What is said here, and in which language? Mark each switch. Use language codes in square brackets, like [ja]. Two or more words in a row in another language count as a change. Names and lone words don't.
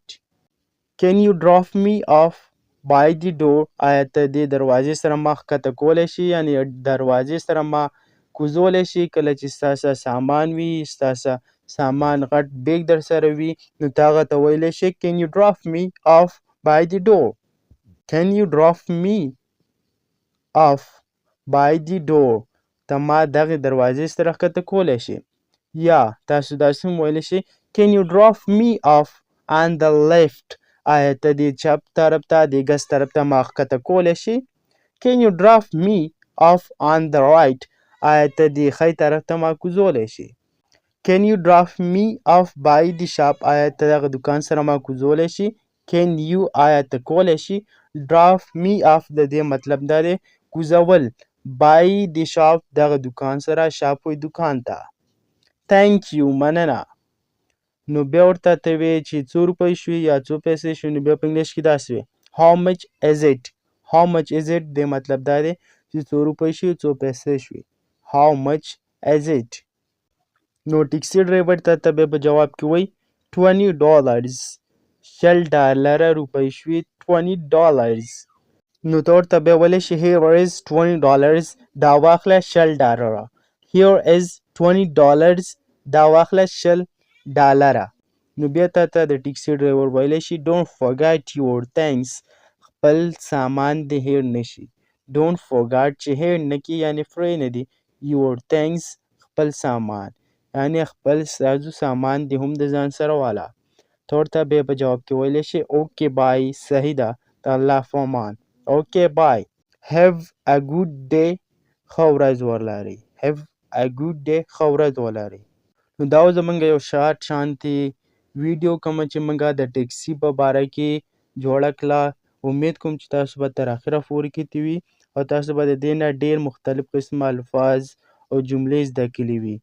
[en] can you drop me off by the door [ps] آیا ته دې دروازې سره ما ښکته کولی شي یعنې دروازې سره ما کوزولی شي کله چې ستاسو سامان وي ستاسو سامان غټ بیگ در سره وي نو ته هغه ته ویلی شي [en] can you drop me off by the door can you drop me off by the door [ps] ته ما دغې دروازې سره ښکته کولی شي. یا تاسو داسې هم ویلی شي [en] can you drop me off on the left [ps] آیا ته دې چپ طرف ته دې ګس طرف ته ما ښکته کولی شي [en] can you drop me off on the right [ps] آیا ته دې ښی طرف ته ما کوزولی شي [en] can you drop me off by the shop [ps] آیا ته دغه دکان سره ما کوزولی شي [en] can you [ps] آیا ته کولی شي [en] drop me off [ps] د دې مطلب دا دی کوزول [en] by the shop [ps] دغه دکان سره شاپ وی دکان ته. [en] thank you [ps] مننه نو بیا ورته ته وایې چې څو روپۍ شوي یا څو پیسې شوي نو بیا په انګلیش کې داسې وایي [en] how much is it how much is it [ps] د مطلب دا دی چې څو روپۍ شوي څو پیسې شوي [en] how much is it. [ps] نو [en] taxi driver [ps] ته بیا په جواب کې وایي $20 $10 روپۍ شوي $20 نو ته ورته بیا ویلی شي [en] here is $20 [ps] دا واخله $10 [en] here is $20 [ps] دا واخله $10 نو بیا تا ته د [en] taxi driver [ps] ویلی شي [en] don't forget your things [ps] خپل سامان دې هیر نشي [en] don't forget [ps] چې هیر نه کړي یعنې فرې نه دي [en] your things [ps] خپل سامان یعنې خپل سازو سامان دې هم د ځان سره واله. ته ورته بیا په جواب کې ویلی شي [en] okay bye [ps] صحیح ده د الله په امان [en] okay bye have a good day [ps] ښه ورځ ولرئ [en] have a good day [ps] ښه ورځ ولرئ. نو دا و زموږ یو شارټ شانتې ویډیو کومه چې موږ د ټیکسي په باره کې جوړه کړه امید کوم چې تاسو به تر اخره پورې کتې وي او تاسو به د دې نه ډېر مختلف قسمه الفاظ او جملې زده کړي وي.